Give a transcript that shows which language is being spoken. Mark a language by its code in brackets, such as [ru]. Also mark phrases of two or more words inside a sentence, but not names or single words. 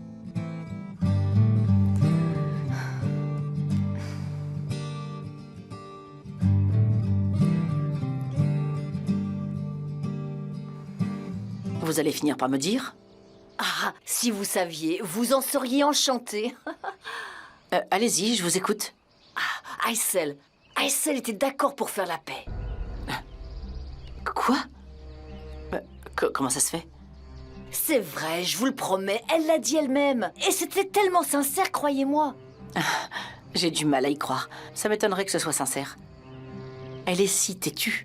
[fr] Vous allez finir par me dire? Ah, si vous saviez, vous en seriez enchanté. Allez-y, je vous écoute. Ah, Aysel. Aysel était d'accord pour faire la paix. Quoi? Comment ça se fait? C'est vrai, je vous le promets, elle l'a dit elle-même. Et c'était tellement sincère, croyez-moi. J'ai du mal à y croire. Ça m'étonnerait que ce soit sincère. Elle est si têtue.